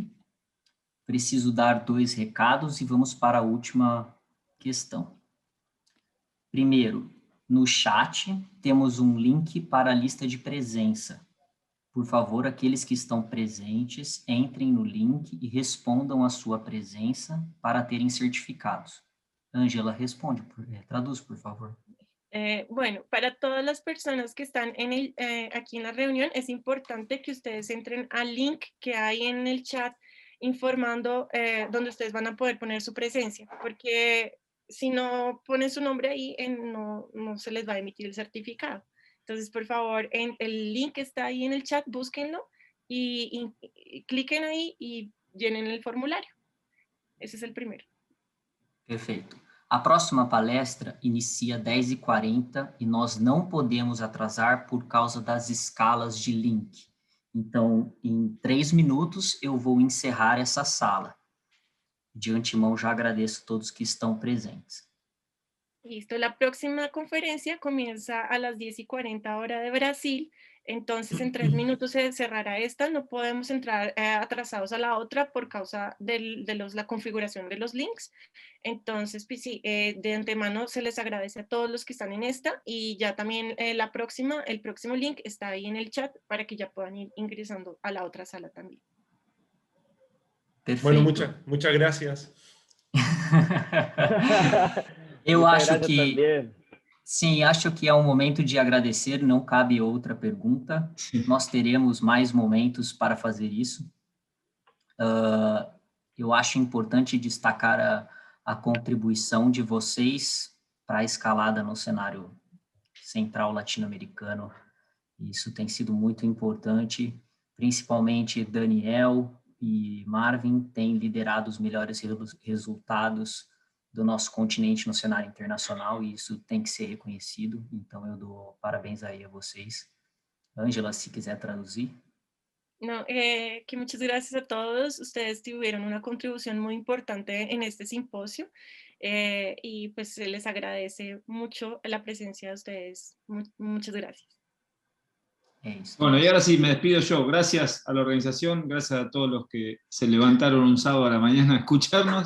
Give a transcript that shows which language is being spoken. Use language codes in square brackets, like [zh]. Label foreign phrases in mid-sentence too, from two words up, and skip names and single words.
[pt] Preciso dar 2 recados e vamos para a última questão. Primeiro, no chat temos um link para a lista de presença. Por favor, aqueles que estão presentes, entrem no link e respondam a sua presença para terem certificados. Ângela, responde, traduz, por favor. [es] Bueno, para todas las personas que están aquí en la reunión, es importante que ustedes entren al link que hay en el chat informando donde ustedes van a poder poner su presencia, porque si no ponen su nombre ahí, no se les va a emitir el certificado. Entonces, por favor, el link está ahí en el chat, búsquenlo y cliquen ahí y llenen el formulario. Ese es el primero. [pt] Perfeito. A próxima palestra inicia 10h40 e nós não podemos atrasar por causa das escalas de link. Então, em 3 minutos, eu vou encerrar essa sala. De antemão, já agradeço a todos que estão presentes. [es] Listo, la próxima conferencia comienza a las 10:40 hora de Brasil, entonces en 3 minutos se cerrará esta, no podemos entrar atrasados a la otra por causa de la configuración de los links, entonces pues sí, de antemano se les agradece a todos los que están en esta y ya también el próximo link está ahí en el chat para que ya puedan ir ingresando a la otra sala también. [pt] Perfeito. [es] Bueno, muchas gracias. [pt] Eu acho que, sim, acho que é um momento de agradecer, não cabe outra pergunta. Nós teremos mais momentos para fazer isso. Eu acho importante destacar a contribuição de vocês para a escalada no cenário central latino-americano. Isso tem sido muito importante, principalmente Daniel e Marvin têm liderado os melhores resultados do nosso continente no cenário internacional e isso tem que ser reconhecido, então eu dou parabéns aí a vocês. Ângela, se quiser traduzir. [es] No, que muchas gracias a todos, ustedes tuvieron una contribución muy importante en este simposio y pues se les agradece mucho la presencia de ustedes, muchas gracias. Bueno, y ahora sí, me despido yo. Gracias a la organización, gracias a todos los que se levantaron un sábado a la mañana a escucharnos.